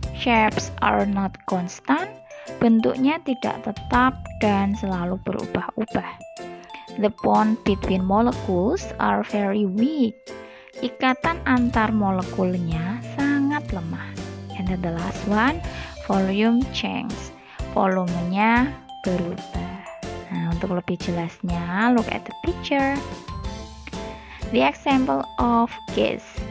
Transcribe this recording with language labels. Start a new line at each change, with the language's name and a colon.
English: Shapes are not constant.
Indonesian: Bentuknya tidak tetap dan selalu berubah-ubah.
English: The bond between molecules are very weak.
Indonesian: Ikatan antar molekulnya sangat lemah.
English: And then the last one, volume change.
Indonesian: Volumenya berubah. Nah, untuk lebih jelasnya,
English: look at the picture. The example of gas.